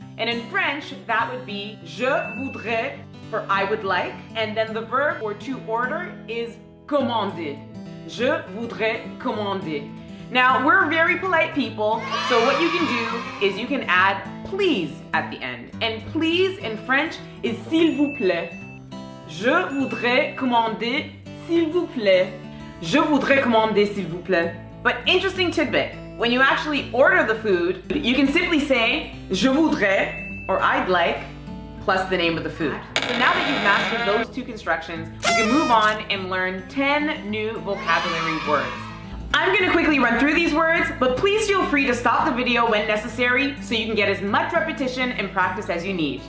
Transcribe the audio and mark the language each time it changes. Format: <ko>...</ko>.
<en>And in French, that would be</en> <fr>je voudrais</fr> <en>for I would like. And then the verb for to order is commander.</en> <fr>Je voudrais commander.</fr> <en>Now, we're very polite people, so what you can do is you can add please at the end. And please in French is</en> <fr>s'il vous plaît. Je voudrais commander s'il vous plaît. Je voudrais commander s'il vous plaît.</fr> <en>But interesting tidbit, when you actually order the food, you can simply say</en> <fr>je voudrais</fr> <en>or I'd like plus the name of the food. So now that you've mastered those two constructions, we can move on and learn 10 new vocabulary words. I'm gonna quickly run through these words, but please feel free to stop the video when necessary so you can get as much repetition and practice as you need.</en>